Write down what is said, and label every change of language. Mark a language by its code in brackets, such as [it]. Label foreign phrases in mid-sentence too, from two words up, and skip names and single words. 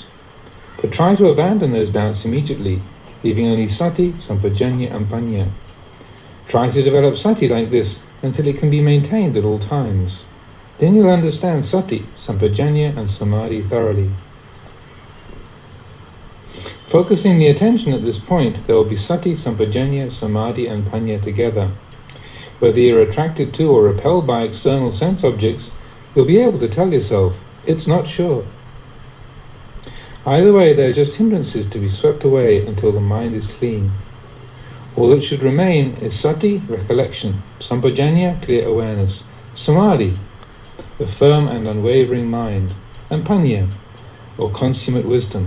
[en] But try to abandon those doubts immediately, leaving only [pi] sati, sampajanya [en] and panya. Try to develop sati like this until it can be maintained at all times. Then you'll understand [pi] sati, sampajanya [en] and samadhi thoroughly. Focusing the attention at this point, there will be [pi] sati, sampajanya, samadhi [en] and panya together. Whether you're attracted to or repelled by external sense objects, you'll be able to tell yourself, it's not sure. Either way, they're just hindrances to be swept away until the mind is clean. All that should remain is sati, recollection, sampajanya, clear awareness, samadhi, the firm and unwavering mind, and panya, or consummate wisdom.